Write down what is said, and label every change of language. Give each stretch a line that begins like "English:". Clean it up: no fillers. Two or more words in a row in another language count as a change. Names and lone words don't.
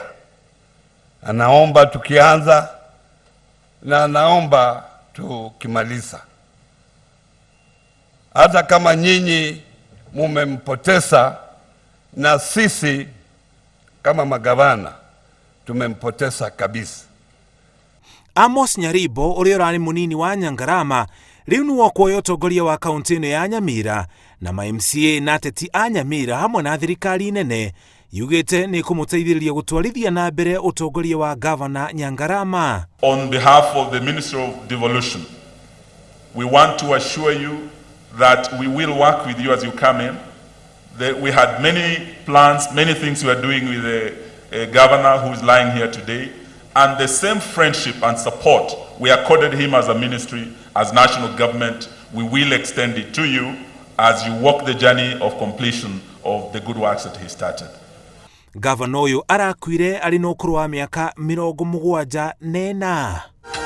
Swahili: Anaomba tukianza na anaomba tukimaliza. Hata kama nyinyi mumempoteza, na sisi kama magavana tumempoteza kabisa.
Kikuyu: Amos Nyaribo ũrĩa ũrarĩ mũnini wa Nyangarama rĩu nĩwe kuoya ũtongoria wa kaunti-inĩ ya Nyamira, na ma-MCA na ateti a Nyamira hamwe na thirikari nene yugĩte nĩ kũmũteithĩrĩria gũtwarithia na mbere ũtongoria wa Governor Nyangarama.
English: On behalf of the Ministry of Devolution, we want to assure you that we will work with you as you come in. We had many plans, many things we are doing with the governor who is lying here today, and the same friendship and support we accorded him as a ministry, as national government, we will extend it to you as you walk the journey of completion of the good works that he started.
Kikuyu: Governor ũyũ arakuire arĩ na ũkũrũ wa mĩaka 74.